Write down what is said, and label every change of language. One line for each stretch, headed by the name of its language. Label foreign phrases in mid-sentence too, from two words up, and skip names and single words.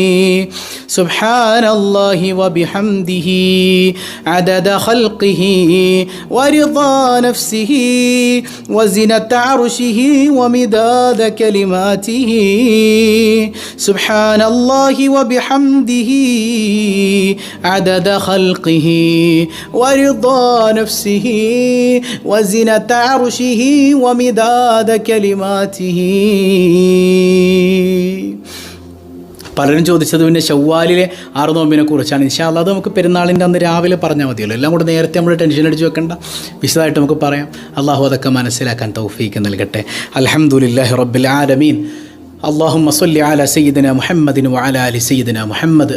Arabic: سبحان الله وبحمده عدد خلقه ورضا نفسه وزنة عرشه ومداد كلماته. سبحان الله وبحمده عدد خلقه ورضا نفسه وزنة عرشه ومداد كلماته.
Malayalam: പലരും ചോദിച്ചത് പിന്നെ ശവ്വാലിലെ 6 നോമ്പിനെ കുറിച്ചാണ്.
Arabic: إن شاء الله
Malayalam: അത് നമുക്ക് പെരുന്നാളിൻ്റെ അന്ന് രാവിലെ പറഞ്ഞാൽ മതിയല്ലോ. എല്ലാം കൂടെ നേരത്തെ നമ്മൾ ടെൻഷൻ അടിച്ച് വെക്കണ്ട, വിശദമായിട്ട് നമുക്ക് പറയാം. അള്ളാഹു അതൊക്കെ മനസ്സിലാക്കാൻ തൗഫീക്ക് നൽകട്ടെ.
Arabic: الحمد لله رب العالمين. اللهم صل على سيدنا محمد وعلى آل سيدنا محمد.